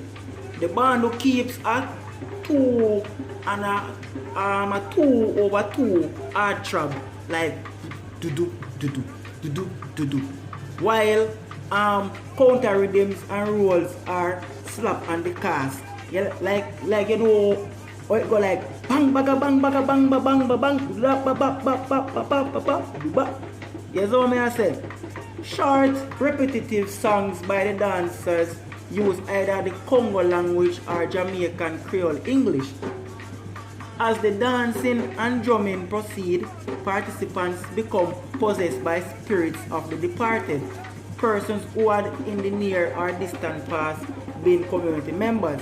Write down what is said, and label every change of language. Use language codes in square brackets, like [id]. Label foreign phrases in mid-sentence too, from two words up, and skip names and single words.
[en] The bando keeps a 2 and a 2/2 hard trap, like do do, while counter rhythms and rolls are slapped on the cast. Yeah, like you know, or it go like bang baga bang baga bang ba bang ba bang ba ba ba ba ba ba ba. Yes, what I said. Short, repetitive songs by the dancers use either the Congo language or Jamaican Creole English. As the dancing and drumming proceed, participants become possessed by spirits of the departed, persons who had in the near or distant past been community members.